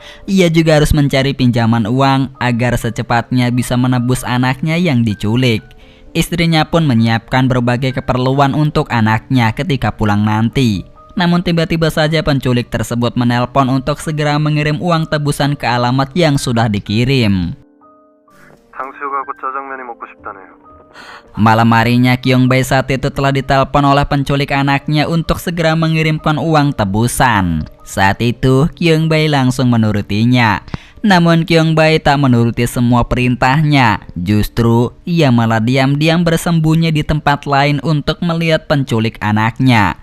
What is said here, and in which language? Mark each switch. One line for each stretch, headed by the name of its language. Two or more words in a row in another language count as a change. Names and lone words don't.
Indonesian: Ia juga harus mencari pinjaman uang agar secepatnya bisa menebus anaknya yang diculik. Istrinya pun menyiapkan berbagai keperluan untuk anaknya ketika pulang nanti. Namun tiba-tiba saja penculik tersebut menelpon untuk segera mengirim uang tebusan ke alamat yang sudah dikirim.
Korean: 탕수육하고 짜장면이 먹고 싶다네요.
Indonesian: Malam harinya Kyung-bae saat itu telah ditelepon oleh penculik anaknya untuk segera mengirimkan uang tebusan. Saat itu Kyung-bae langsung menurutinya. Namun Kyung-bae tak menuruti semua perintahnya. Justru ia malah diam-diam bersembunyi di tempat lain untuk melihat penculik anaknya.